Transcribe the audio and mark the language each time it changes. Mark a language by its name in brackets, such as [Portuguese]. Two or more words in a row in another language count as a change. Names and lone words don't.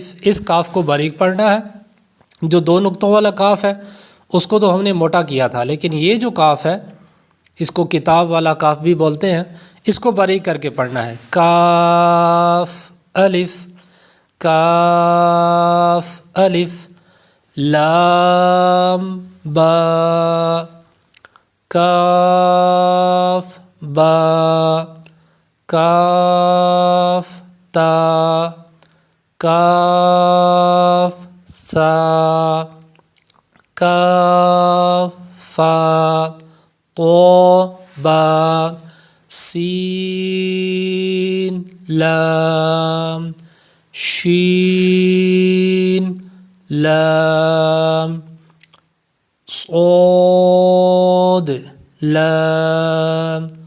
[Urdu] اس کاف کو باریک پڑھنا ہے، جو دو نقطوں والا کاف ہے اس کو تو ہم نے موٹا کیا تھا، لیکن یہ جو کاف ہے اس کو کتاب والا کاف بھی بولتے ہیں، اس کو باریک کر کے پڑھنا ہے، کاف الف، کاف الف، لام با، کاف با، کاف تا، کاف سا، کاف فا، طا با، سین لام، شین لام، صاد لام،